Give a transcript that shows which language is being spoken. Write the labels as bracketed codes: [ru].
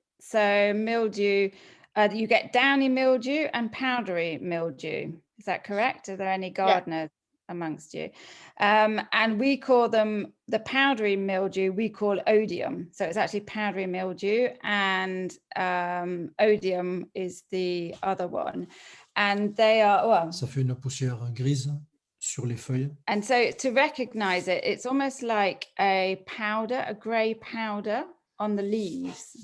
[en] So mildew, you get downy mildew and powdery mildew. Is that correct? Are there any gardeners amongst you? And we call them, the powdery mildew, we call odium. So it's actually powdery mildew, and odium is the other one. And they are, well... [fr] Ça fait une poussière grise sur les feuilles. [en] And so to recognize it, it's almost like a powder, a grey powder on the leaves.